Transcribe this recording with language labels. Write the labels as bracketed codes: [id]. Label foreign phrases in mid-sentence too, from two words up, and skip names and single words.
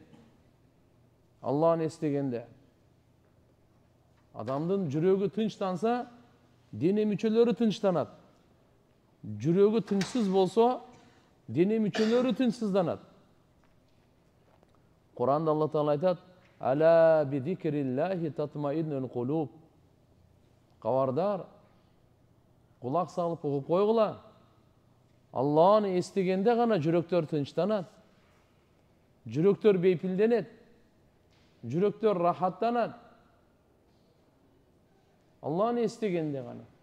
[ky] Алланы эстегенде. Адамдын жүрөгү тынчтанса, дене мүчөлөрү тынчтанат. Жүрөгү тынчсыз болсо, дене мүчөлөрү тынчсызданат. Куранда Алла Таала айтат: [ar] "ألا بذكر الله تطمئن القلوب." [ky] Кабардар, кулак салып угуп койгула. Алланы эстегенде гана жүрөктөр тынчтанат. Жүрөктөр бейпилденет. Жүрөктөр рахаттанат. Алланы эстегенде гана.